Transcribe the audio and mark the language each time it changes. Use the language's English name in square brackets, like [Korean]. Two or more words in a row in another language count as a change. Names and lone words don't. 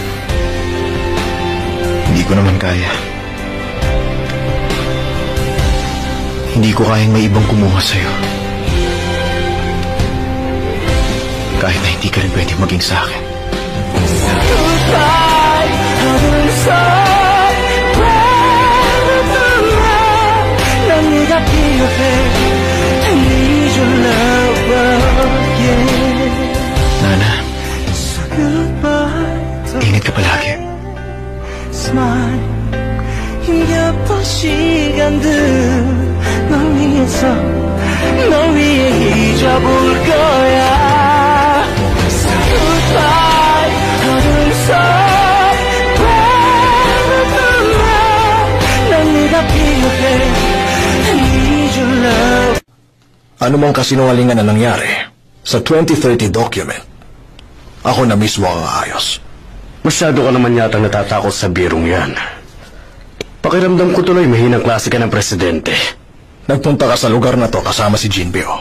[Filipino] Hindi ko naman kaya. Hindi ko kayang may ibang kumuha sa'yo. Kahit na hindi ka rin pwede maging sa akin. [English] Goodbye, [Korean] 어둠 속 난 네가 필요해 [English] I need your love again [Filipino] Nana, [English] So goodbye [Filipino] ingat ka palagi. [Korean] Smile 힘겹던 시간들 널 위해서 널 위해 잊어볼 거야 Goodbye, 어둠 속 난 네가 필요해 [English] I need your love [Filipino] Ano mang kasinungalingan na nangyari, Sa 2030 document, ako na mismo ang aayos. Masyado ka naman yata natatakot sa birong yan. Pakiramdam ko tuloy mahinang klase ka ng presidente. Nagpunta ka sa lugar na to kasama si Jinpyo.